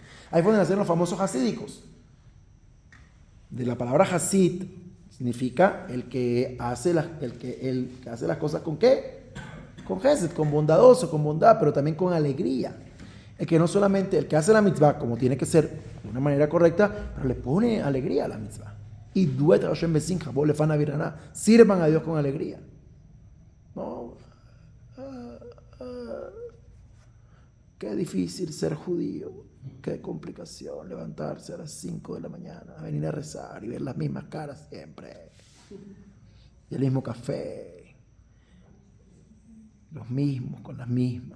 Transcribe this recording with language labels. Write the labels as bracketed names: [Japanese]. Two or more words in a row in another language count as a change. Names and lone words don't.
[Spanish] Ahí fue donde nacieron los famosos hasídicos. De la palabra hasid significa el que hace las cosas con ¿qué? Con hesed, con bondadoso, con bondad, pero también con alegría. El que no solamente, el que hace la mitzvah como tiene que ser de una manera correcta, pero le pone alegría a la mitzvah. [Hebrew] ועבדו את השם בשמחה, בואו לפניו ברננה, [Spanish] sirvan a Dios con alegría. No, qué difícil ser judío, qué complicación levantarse a las 5 de la mañana, a venir a rezar y ver las mismas caras siempre, y el mismo café, los mismos con las mismas.